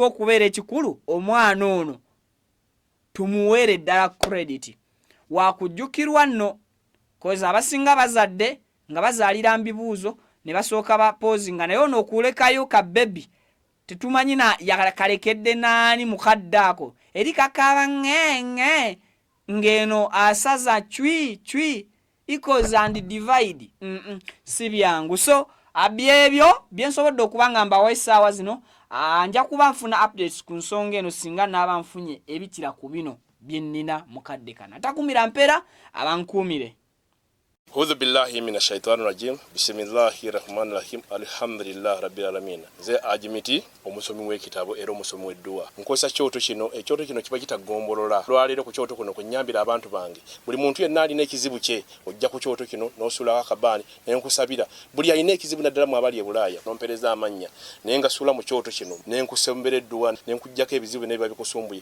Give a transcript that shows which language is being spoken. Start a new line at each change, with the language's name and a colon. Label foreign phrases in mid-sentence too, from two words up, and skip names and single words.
Ganda: okubeera ekikulu omwana ono tumuweere ddala credit wakujjukirwa nno kozi abasinga bazadde nga bazaalira mbibuuzo ne basooka bapozinga naye ono okulekayo ka bebi tetumanyi na yakalekedde naani mukadde ako eri kakaba ngenge ngeno asaza chwi
English: equals and divide
Ganda: si byangu. So abyebyo byensobodde okubanga mbawa essaawa zino nja kuba nfuna updates ku nsonga eno singa naaba nfunye ebikira ku bino byennina mukadde kana takumira mpera abankuumire.
Arabic: أعوذ بالله من الشيطان الرجيم. بسم الله الرحمن الرحيم. الحمد لله رب العالمين.
Ganda: Ze ajimiti omusomi w'ekitabo era omusomi w'edduwa. Nkosa kyoto kino, ekyoto kino kiba kitagombolola. Lwalero ku kyoto kuno kunyambira abantu bange. Buli muntu yenna alina ekizibu kye, ojja ku kyoto kino n'osula akabani n'enkusabira. Buli alina ekizibu naddala mu abali e Bulaaya n'ompereza amanya. Naye nga sula mu kyoto kino n'enkusembera edduwa n'enkujjako ebizibu n'ebiba bikusumbuye.